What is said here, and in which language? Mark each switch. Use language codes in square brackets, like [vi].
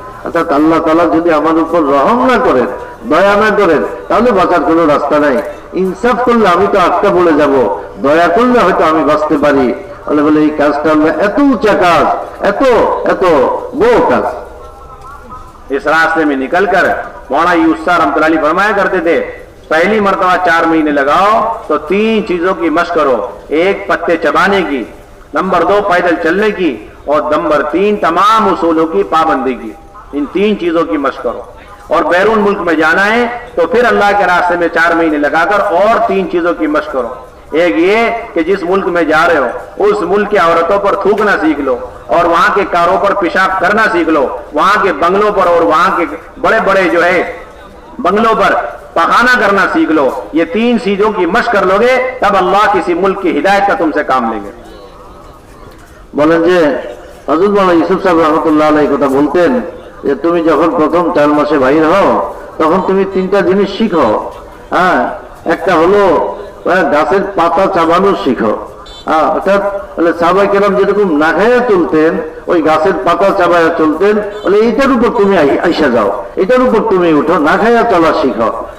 [bn] অর্থাৎ আল্লাহ তাআলা যদি আমার উপর রহম না করেন, দয়া না করেন, তাহলে বাঁচার কোনো রাস্তা নাই। ইনসাফ করলে আমি তো আটকা পড়ে যাব, দয়া করলে হয়তো আমি বাঁচতে পারি। বলে এই কাজটা এত উঁচা কাজ, এত এত বড় কাজ। [hi] इस रास्ते में निकलकर मौलाना यूसुफ रहमतुल्लाह अलैह फरमाया करते थे, पहली मर्तबा 4 महीने लगाओ तो 3 चीजों की मशक करो। 1 पत्ते चबाने की, नंबर 2 पैदल चलने की, और नंबर 3 तमाम उसूलों की पाबंदी की। इन 3 चीजों की मशक करो। और बैरून मुल्क में जाना है तो फिर अल्लाह के रास्ते में 4 महीने लगाकर और 3 चीजों की मशक करो। एक ये कि जिस मुल्क में जा रहे हो उस मुल्क की औरतों पर थूकना सीख लो, और वहां के कारों पर पेशाब करना सीख लो, वहां के बंगलों पर और वहां के बड़े बड़े जो है बंगलों पर पखाना करना सीख लो। ये 3 चीजों की मशक कर लोगे तब अल्लाह किसी मुल्क की हिदायत का तुमसे काम लेंगे। [bn] বলেন যে হযরত মাওলানা ইউসুফ সাহেব রাহমাতুল্লাহ আলাইহি কথা বলতেন যে তুমি যখন প্রথম 4 মাসে বাইর হও তখন তুমি 3টা জিনিস শিখো। একটা হলো গাছের পাতা চাবানো শিখো, অর্থাৎ সাহাবায়ে কেরাম যেরকম না খাইয়া চলতেন, ওই গাছের পাতা চাবায়া চলতেন, বলে এইটার উপর তুমি আইসা যাও, এটার উপর তুমি উঠো, না খাইয়া চলা শিখো।